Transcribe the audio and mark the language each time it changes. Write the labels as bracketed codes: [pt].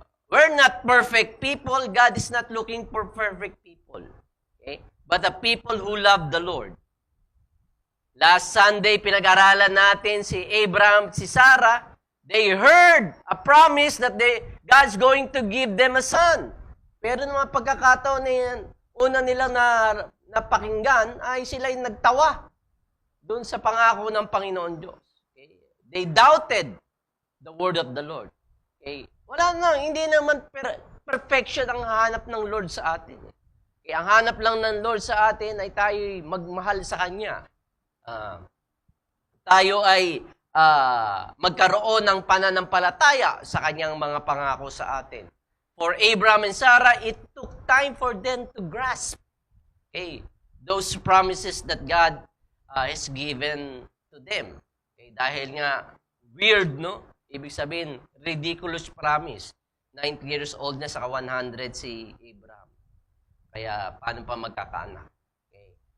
[en] We're not perfect people. God is not looking for perfect people. Okay? But the people who love the Lord. Last Sunday, [tl] pinag-aralan natin si Abraham, si Sarah. [en] They heard a promise that God's going to give them a son. [tl] Pero naman pagkakataon na yan, una nilang napakinggan ay sila'y nagtawa doon sa pangako ng Panginoon Diyos. [en] Okay? They doubted the word of the Lord. Okay? [tl] Wala na, hindi naman perfection ang hanap ng Lord sa atin. Okay? Ang hanap lang ng Lord sa atin ay tayo magmahal sa Kanya. Tayo ay magkaroon ng pananampalataya sa Kanyang mga pangako sa atin. [en] For Abraham and Sarah, it took time for them to grasp those promises that God has given to them. [tl] Okay, dahil nga, weird, no? Ibig sabihin, [en] ridiculous promise. [tl] 90 years old na, saka 100 si Abraham. Kaya, paano pa magkakaanak? Okay.